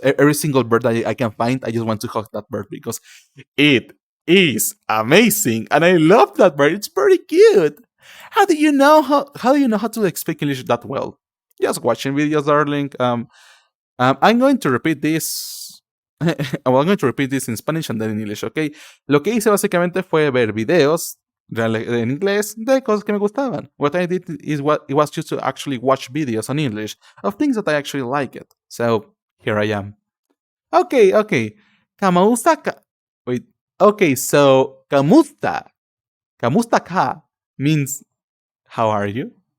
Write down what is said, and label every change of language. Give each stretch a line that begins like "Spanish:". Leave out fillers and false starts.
English: Every single bird that I can find, I just want to hug that bird because it is amazing, and I love that bird. It's pretty cute. How do you know how to like speak English that well? Just watching videos, darling. I'm going to repeat this I'm going to repeat this in Spanish and then in English, ¿ok?
Spanish: Lo que hice básicamente fue ver videos en inglés de cosas que me gustaban.
English: What I did is what it was just to actually watch videos on English of things that I actually liked. So here I am. Okay. Kamusta wait. Okay, so kamusta ka means how are you?